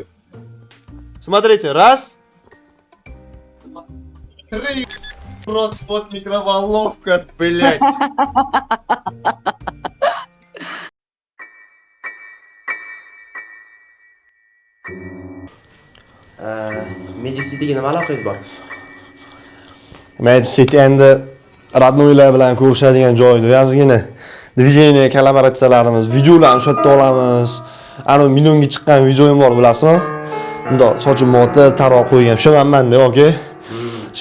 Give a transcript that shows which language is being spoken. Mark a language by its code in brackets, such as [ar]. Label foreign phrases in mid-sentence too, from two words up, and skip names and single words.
[ru] Смотрите, раз, два, три. Вот микроволновка, блять. [uz] Magic City'ga nima aloqangiz bor? Magic City endi родноylar bilan ko'rishadigan joyda ozgina Движение, kollaboratsiyalarimiz, videolarni o'sha yerda olamiz. Ana millionga chiqqan videoim bor, bilasizmi? Bundoq sochimni otib, taroq qo'ygan. Tushunaman-da, okey? Shu